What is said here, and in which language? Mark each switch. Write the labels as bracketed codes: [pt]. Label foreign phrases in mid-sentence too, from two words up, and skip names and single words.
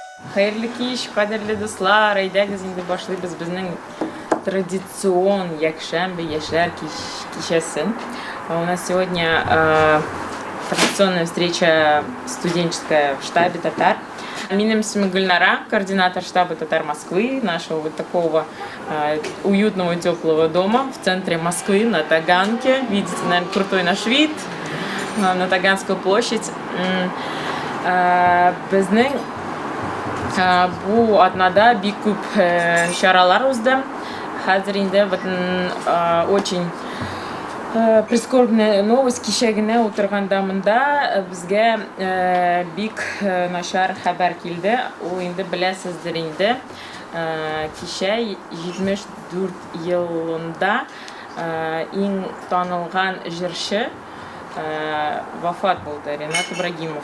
[tt] Hayırlı kиш, kaderli dostlar, әйдәгез инде башлыйбыз безнең традицион якшәмбе яшьләр кичәсен. [ru] У нас сегодня традиционная встреча студенческая в штабе Татар. [tt] Минем исмим [ru] Гульнара, координатор штаба Татар Москвы, нашего вот такого уютного теплого дома в центре Москвы на Таганке. Видите, наверное, крутой наш вид на Таганскую площадь. [tt] Безнең bu атнада бик күп чаралар узды. Хәзер инде [ru] очень прискорбная новость. [tt] Кичә генә утырганда монда безгә бик начар хәбәр килде. Ул инде беләсездер инде. Кичә 74 елында иң танылган җырчы вафат булды, Ренат Ибрагимов.